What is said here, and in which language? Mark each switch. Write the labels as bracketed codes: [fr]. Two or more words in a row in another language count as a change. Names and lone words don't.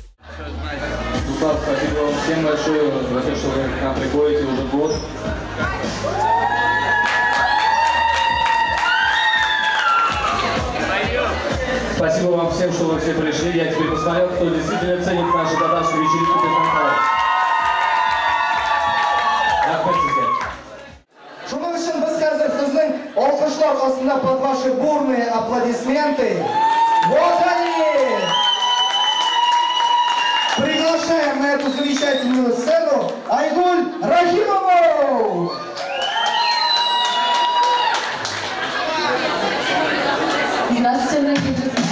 [ru] Руслан, спасибо вам всем большое за то, что вы к нам приходите уже год. Спасибо вам всем, что вы все пришли. Я теперь посмотрел, кто действительно ценит нашу татарскую вечеринку без накала. [uz] Рахмет sizga. Shuning uchun biz hozir sizning olqishlar ostida [ru] под ваши бурные аплодисменты. Вот они! Приглашаем на эту замечательную сцену Айгуль Рахимову! Здравствуйте, дорогие друзья!